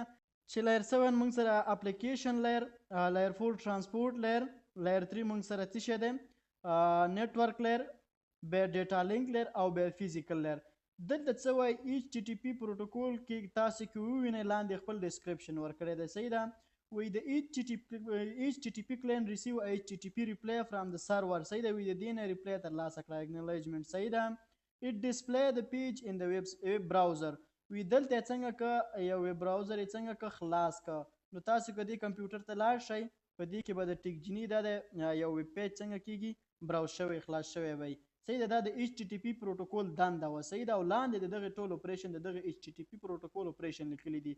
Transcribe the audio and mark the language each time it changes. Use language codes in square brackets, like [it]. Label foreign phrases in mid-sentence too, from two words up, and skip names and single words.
[ps] چې لیر 7 موږ سره [en] application layer, layer 4 transport layer, layer 3 [ps] موږ سره څه شی دی [en] network layer, [ps] بیا [en] data link layer [ps] او بیا [en] physical layer. [ps] دلته څه وایي HTTP پروتوکول کې تاسو کې ووینئ لاندې خپل ډسکرپشن ورکړی دی، صحیح ده. وی د [en] HTTP client receive HTTP reply from the server، [ps] صحیح ده. وی د دې نه ریپلی ترلاسه کړه acknowledgement، صحیح ده. [en] it display the page in the web browser. [ps] وی دلته څنګه که یو [en] web browser [ps] یې څنګه که خلاص که. نو تاسو که دې کمپیوټر ته لاړ شئ په دې کې به د ټیک جیني دا د یو [en] web page [ps] څنګه کېږي براوز شوی خلاص شوی وی، صحیح ده. دا د HTTP پروتوکول دنده وه، صحیح ده. او لاندې د دغه ټول اپریشن د دغه HTTP پروتوکول اپریشن لیکلي دي.